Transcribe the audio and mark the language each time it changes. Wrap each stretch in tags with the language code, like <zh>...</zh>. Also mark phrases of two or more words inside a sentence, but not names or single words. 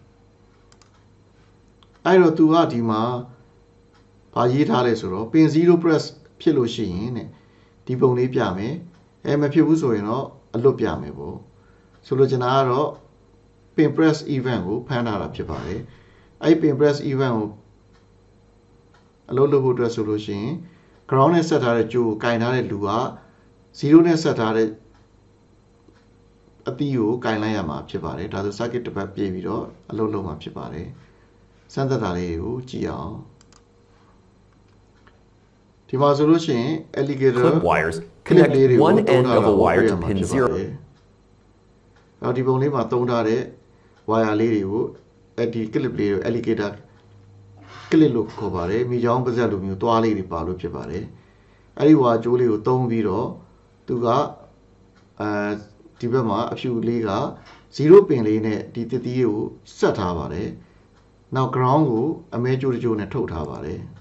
<my>အဲ့တော့သူကဒီမှာဘာရေးထားလဲဆိုတော့ပင်0 press ဖြစ်လို့ရှိရင်တဲ့ဒီပုံလေးပြမယ်မဖြစ်ဘူးဆိုရင်တော့အလွတ်ပြမယ်ပေါ့ဆိုလိုချင်တာကတော့ပင်</my> <en>press event</en> <my>ကိုဖမ်းထားတာဖြစ်ပါတယ်အဲ့ပင်</my> <en>press event</en> <my>ကိုအလုပ်လုပ်ဖို့အတွက်ဆိုလို့ရှိရင် ground နဲ့ဆက်ထားတဲ့ကြိုးကိုကင်ထားတဲ့လူက0နဲ့ဆက်ထား တဲ့အသီးကိုကင်လိုက်ရမှာဖြစ်ပါတယ်ဒါဆို circuit တစ်ပတ်ပြည့်ပြီးတော့အလုပ်လုပ်မှာဖြစ်ပါတယ်စမ်းသပ်တာလေးကိုကြည့်အောင်ဒီမှာဆိုလို့ရှိရင် alligator</my> <en>clip wires connect one end of a wire to pin 0</en> <my>နောက်ဒီပုံလေးမှာသုံးထားတဲ့ wire လေးတွေကိုဒီ clip လေးကို</my> <en>alligator clip</en> <my>လို့ခေါ်ပါတယ်မိချောင်းပါးစပ်လိုမျိုးသွားလေးတွေပါလို့ဖြစ်ပါတယ်အဲ့ဒီဝါကျိုးလေးကိုသုံးပြီးတော့သူကဒီဘက်မှာအဖြူလေးက0ပင်လေးနဲ့ဒီတတိကိုဆက်ထားပါတယ်နောက် ground ကိုအမဲကျိုးတကျိုးနဲ့ထုတ်ထားပါတယ်</my>